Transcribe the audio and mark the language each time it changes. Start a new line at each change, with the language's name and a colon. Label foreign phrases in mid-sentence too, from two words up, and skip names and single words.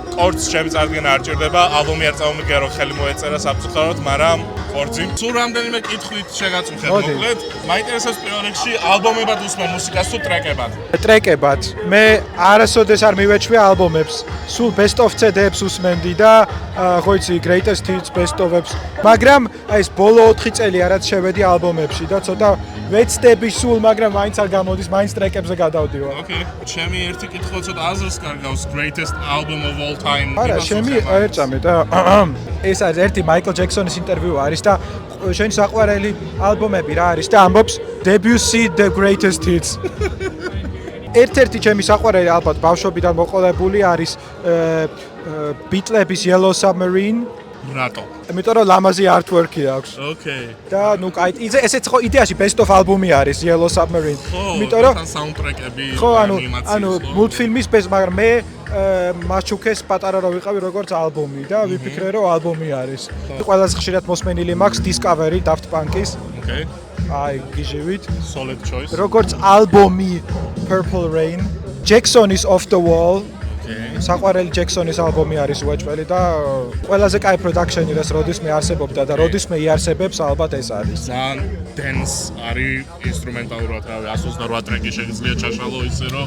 Georgian: კორც ჩემი წარდგენა არ ჭირდება, ალბომი არ წავმიგე რომ ხელი მოეწერა საფუძვლად, მაგრამ კორცი. სულ რამდენიმე კითხვით შეგაწმხეთ მოკლედ. მაინტერესებს პირველ რიგში ალბომებად უსმენ მუსიკას თუ ტრეკებად? ტრეკებად. მე არასოდეს არ მივეჩვია ალბომებს. სულ
English: best of
Georgian: CD-ებს უსმენდი და ხო იცი
English: greatest hits, best of-
Georgian: ებს. მაგრამ აი ეს ბოლო 4 წელი რაც შევედი ალბომებში და ცოტა ვეცდები სულ, მაგრამ მაინც არ გამოდის, მაინც ტრეკებზე გადავდივარ. Okay. ჩემი ერთი კითხვა ცოტა აზრს კარგავს
English: greatest album of all time.
Georgian: არა, ჩემი ერწამე და ეს არის ერთი მაიკლ ჯექსონის ინტერვიუ არის და შენი საყვარელი ალბომები რა არის და ამბობს Debussy
English: the greatest hits.
Georgian: ერთ-ერთი ჩემი საყვარელი ალბათ ბავშვობიდან მოყოლებული არის Beatles Yellow Submarine. რატო? იმიტომ რომ ლამაზი artwork-ი აქვს.
English: Okay.
Georgian: და ნუ კაი, ესეც ხო იდეაში
English: best of
Georgian: ალბომი არის Yellow Submarine. იმიტომ რომ საუნდტრეკები, ხო, ანუ მულტფილმის მაგრამ მე მაჩუკეს პატარა რო ვიყავი როგორც ალბომი და ვიფიქრე რომ ალბომი არის. ყველაზე ხშირად მოსმენილი მაქვს Discovery Daft Punk-ის.
English: Okay.
Georgian: აი, გიჟივით.
English: Solid choice.
Georgian: როგორც ალბომი Purple Rain, Jackson's Off the Wall. საყვარელი ჯექსონის ალბომი არის უაჭველი და ყველაზე კაი პროდაქშენი რას როდისმე არსებობდა და როდისმე იარსებებს ალბათ ეს არის. ძალიან dance არის ინსტრუმენტალურად, რავი, 128 ტრეკი შეიძლება ჩაშალო ისე რომ.